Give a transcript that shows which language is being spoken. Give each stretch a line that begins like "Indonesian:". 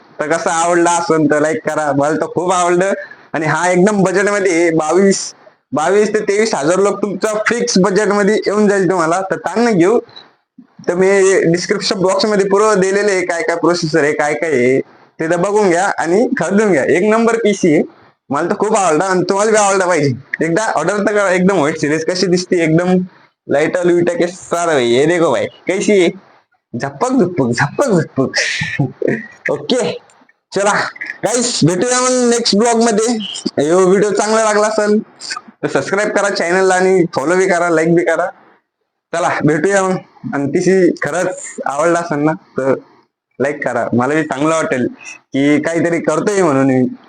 Marathi: तर कसं आवडला असेल तर लाईक करा. मला तर खूप आवडलं. आणि हा एकदम बजेट मध्ये 22 ते 23 हजार लोक तुमचा फिक्स बजेट मध्ये येऊन जाईल तुम्हाला. तर ताण घेऊ. तर मी डिस्क्रिप्शन बॉक्स मध्ये पूर्ण दिलेले आहे काय काय प्रोसेसर आहे काय काय आहे ते तर बघून घ्या आणि खरीदून घ्या. एक नंबर पीसी आहे. मला तर खूप आवडला आणि तुम्हाला बी आवडला पाहिजे. एकदा ऑर्डर तर करा. एकदम व्हाईट सिरीज कशी दिसते एकदम लाइट लुईटा के सारा भाई.
Hindi: ये देखो भाई कैसी है झप्पक झुप्पक झप्पक झुप्पक.
Marathi: ओके चला गाईस, भेटूया मग नेक्स्ट ब्लॉग मध्ये. व्हिडिओ चांगला लागला असेल तर सबस्क्राईब करा चॅनलला आणि फॉलो बी करा, लाईक बी करा. चला भेटूया मग. आणि तिशी खरंच आवडला असेल ना तर लाईक करा, मला बी चांगलं वाटेल की काहीतरी करतोय म्हणून मी.